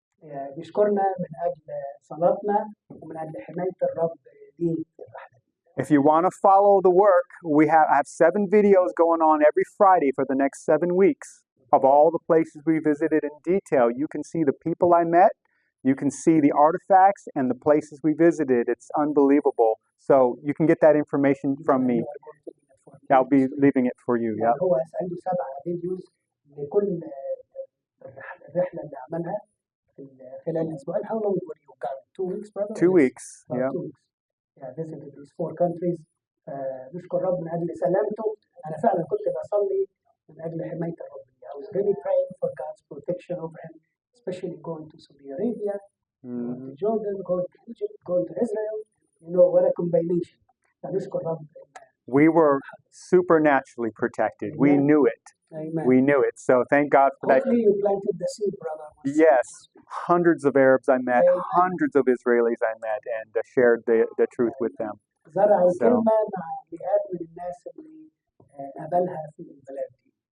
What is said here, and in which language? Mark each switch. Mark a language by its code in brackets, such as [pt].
[ar] بيشكرنا من أجل صلاتنا ومن أجل حماية الرب ليه في الرحلة. [en] If you want to follow the work, I have 7 videos going on every Friday for the next 7 weeks of all the places we visited in detail. You can see the people I met, you can see the artifacts and the places we visited. It's unbelievable. So you can get that information from me. I'll be leaving it for you. Yeah. [ar] هو عنده 7 فيديوز لكل الرحلة اللي عملها في خلال أسبوعين. [en] How long were you gone? 2 weeks, brother? 2 weeks. Yeah. 2 weeks. Yeah, visited these 4 countries. [ar] نشكر الرب من أجل سلامته. أنا فعلا كنت بصلي من أجل حماية الرب. [en] I was really praying for God's protection over him, especially going to Saudi Arabia, going to Jordan, going to Egypt, going to Israel. You know, what a combination. [ar] نشكر الرب. [en] We were supernaturally protected. We knew it. Amen. We knew it. So thank God for that. Hopefully you planted the seed, brother. Yes. Hundreds of Arabs I met, Amen. hundreds of Israelis I met, and shared the truth with them. [ar] زرع الكلمة مع مئات من الناس اللي قابلها في البلاد دي.